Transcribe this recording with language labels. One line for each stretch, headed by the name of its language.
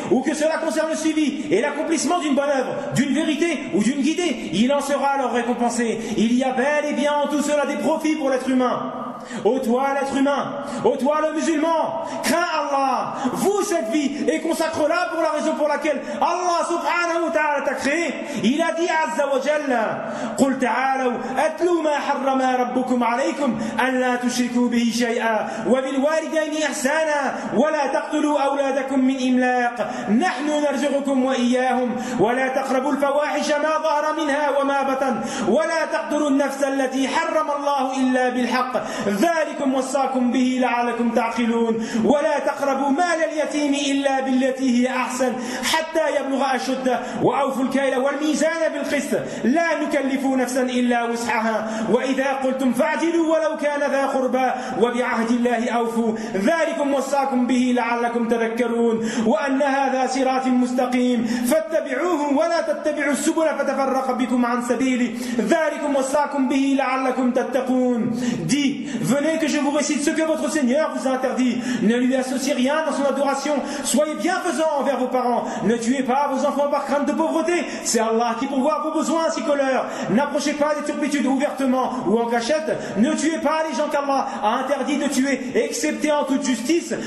French: Ou que cela concerne le suivi et l'accomplissement d'une bonne œuvre, d'une vérité ou d'une guidée, il en sera alors récompensé. Il y a bel et bien en tout cela des profits pour l'être humain. Ô toi l'être humain, ô toi le musulman, crains Allah, voue cette vie et consacre-la pour la raison pour laquelle Allah subhanahu wa ta'ala t'a créé. Il a dit
Arabic: azza wa jalla: قل تعالوا اتلوا ما حرم ربكم عليكم ألا تشركوا به شيئا وبالوالدين إحسانا ولا تقتلوا أولادكم من إملاق نحن نرزقكم وإياهم ولا تقربوا الفواحش ما ظهر منها وما بطن ولا تقتلوا النفس التي حرم الله إلا بالحق ذلكم وصاكم به لعلكم تعقلون ولا تقربوا مال اليتيم إلا بالتي هي أحسن حتى يبلغ أشده وأوفوا الكيل والميزان بالقسط لا نكلف نفسا إلا وسعها وإذا قلتم فاعدلوا ولو كان ذا قربى وبعهد الله أوفوا ذلكم وصاكم به لعلكم تذكرون وأن هذا صراط مستقيم فاتبعوه ولا تتبعوا السبل فتفرق بكم عن سبيله ذلكم وصاكم به لعلكم تتقون.
French: دي Venez que je vous récite ce que votre Seigneur vous a interdit. Ne lui associez rien dans son adoration. Soyez bienfaisants envers vos parents. Ne tuez pas vos enfants par crainte de pauvreté. C'est Allah qui pourvoit vos besoins ainsi qu'aux leurs. N'approchez pas des turpitudes ouvertement ou en cachette. Ne tuez pas les gens qu'Allah a interdit de tuer, excepté en toute justice.